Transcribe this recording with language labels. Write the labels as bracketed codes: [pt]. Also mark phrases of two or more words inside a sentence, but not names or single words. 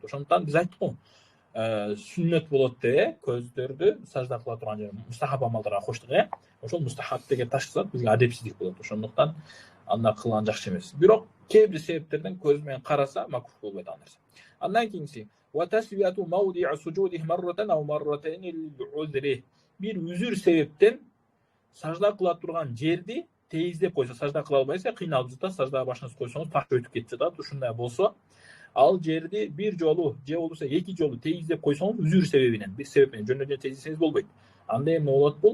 [ky] Ошондуктан биз айттык го, сүннөт болот деп, көздөрдү сажда кыла турган жер мустахаб амалдарга коштук, ошол мустахаб деген ташсак бизге адепсиздик болот. Ошондуктан анда кылган жакшы эмес. Бирок кээ бир себептерден көз менен караса макрух болбойт ал нерсе. Андан кийинкиси [ar] وتسوية موضع سجوده مرة أو مرتين للعذر. [ky] Bir үзүр себептен сажда кыла турган жерди тейиздеп койсо, сажда кыла албайсыз, кыйналып жатат, саждага башыңызды койсоңуз так өтүп кетип жатат. Ушундай болсо, ал жерди bir жолу же болбосо 2 жолу тейиздеп койсоңуз, үзүр себебинен, бир себептен жөн-жөн тейиздесеңиз болбойт. Анда эмне болот бул?